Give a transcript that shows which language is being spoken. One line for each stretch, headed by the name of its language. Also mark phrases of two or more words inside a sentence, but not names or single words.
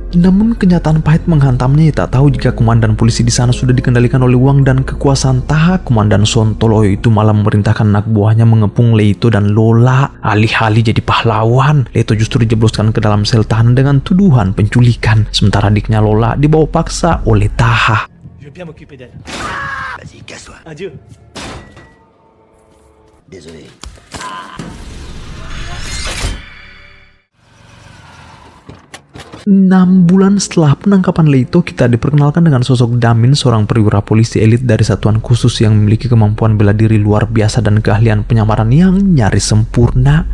Indonesian: Namun kenyataan pahit menghantamnya. Ia tak tahu jika komandan polisi di sana sudah dikendalikan oleh uang dan kekuasaan Taha. Komandan Sontoloyo itu malah memerintahkan anak buahnya mengepung Leito dan Lola. Alih-alih jadi pahlawan, Leito justru dijebloskan ke dalam sel tahanan dengan tuduhan penculikan. Sementara adiknya Lola dibawa paksa oleh Taha.
French: Je vais bien m'occuper d'elle. Vas-y, casse-toi. Adieu. Désolé.
Indonesian: 6 bulan setelah penangkapan Leito, kita diperkenalkan dengan sosok Damin, seorang perwira polisi elit dari satuan khusus yang memiliki kemampuan bela diri luar biasa dan keahlian penyamaran yang nyaris sempurna.